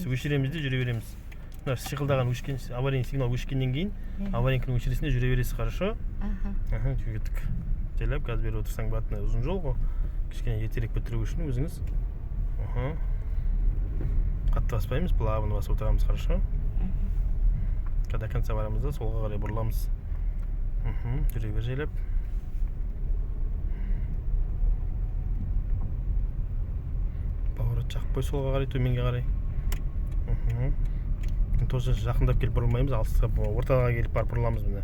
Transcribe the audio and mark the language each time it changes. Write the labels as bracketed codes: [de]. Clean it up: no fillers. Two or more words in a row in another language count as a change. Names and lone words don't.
[kk] Өшіреміз де жүре береміз. Шиқылдаған аварийный сигнал өшкеннен кейін, аварийканы өшіресінде жүре бересіз, хорошо? Жүргеттік. Жайлап, газ беріп отырсаң батына ұзын жол ғой. Кішкене ертерек бітіру үшін өзіңіз. Қатты баспаймыз, плавно басып отырамыз, хорошо? [ru] До конца [kk] барамыз да, солға қарай бұрыламыз. Жүре бер жайлап. Поворот жақпай солға қарай, төменге қарай. Тоже жақындап келіп бұрылмаймыз, ортаға келіп барып бұрыламыз міне.